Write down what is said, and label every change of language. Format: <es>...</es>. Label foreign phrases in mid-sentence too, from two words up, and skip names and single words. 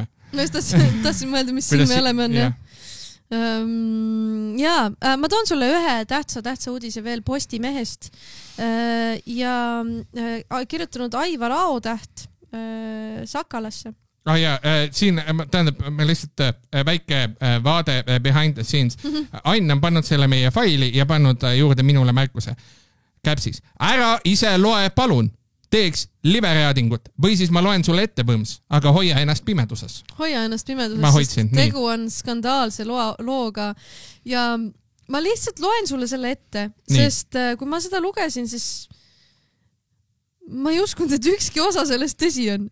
<et>Ma just tahtsin mõelda, mis siin me oleme on. Ma toon sulle ühe tähtsa uudise veel Postimehest ja kirjutanud Aivar Aotäht Sakalasse. Siin tähendab me lihtsalt väike vaade</et> <en>behind the scenes.</en> <et>Ain on pannud selle meie faili ja pannud juurde minule märkuse. Käpsis. Ära ise loe palun. Teeks livereadingut või siis ma loen sulle ette põms, aga hoia ennast pimeduses. Ma hoidsin, tegu on skandaalse looga ja ma lihtsalt loen sulle selle ette, sest kui ma seda lugesin, siis ma ei uskunud, et ükski osa sellest tõsi on.</et>